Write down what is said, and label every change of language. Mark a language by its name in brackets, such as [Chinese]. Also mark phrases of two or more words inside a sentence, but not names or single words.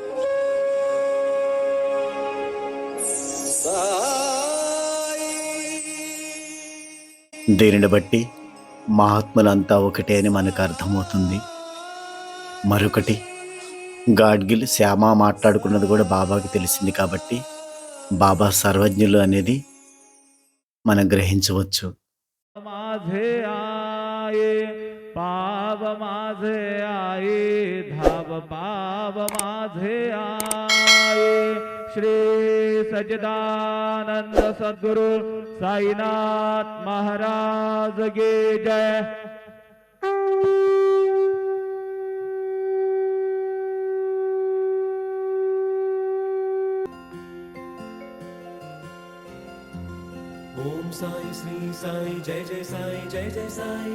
[Telugu] దీనిని బట్టి మహాత్ములంతా ఒకటే అని మనకు అర్థమవుతుంది. మరొకటి, గాడ్గిల్ శ్యామ మాట్లాడుకున్నది కూడా బాబాకి తెలిసింది కాబట్టి బాబా సర్వజ్ఞులు అనేది మనం గ్రహించవచ్చు. [Marathi] पाव माझे आये धाव पाव माझे आये [Hindi] श्री सच्चिदानंद सद्गुरु साईनाथ महाराज की जय. ओम साई श्री साई जय जय साई जय जय साई.